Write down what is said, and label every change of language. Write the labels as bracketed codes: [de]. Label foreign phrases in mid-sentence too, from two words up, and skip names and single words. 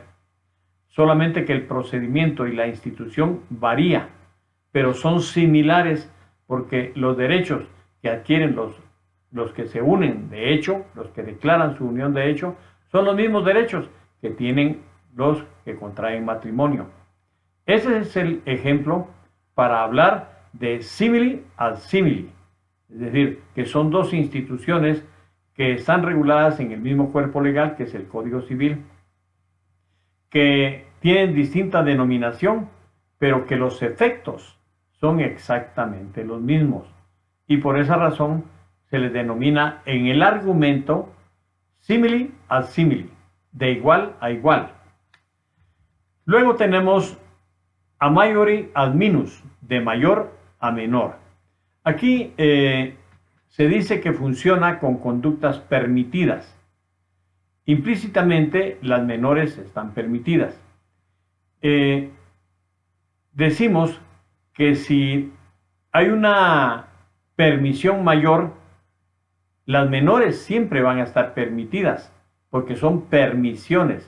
[es] Solamente que el procedimiento y la institución varía, pero son similares porque los derechos que adquieren los que se unen de hecho, los que declaran su unión de hecho, son los mismos derechos que tienen los que contraen matrimonio. Ese es el ejemplo para hablar de [la] simili ad simili, [es] es decir, que son dos instituciones que están reguladas en el mismo cuerpo legal, que es el Código Civil, que tienen distinta denominación, pero que los efectos son exactamente los mismos. Y por esa razón se les denomina en el argumento [la] simili ad simili, [es] de igual a igual. Luego tenemos [la] a maiori ad minus, [es] de mayor a menor. Aquí se dice que funciona con conductas permitidas. Implícitamente las menores están permitidas. Decimos que si hay una permisión mayor, las menores siempre van a estar permitidas, porque son permisiones.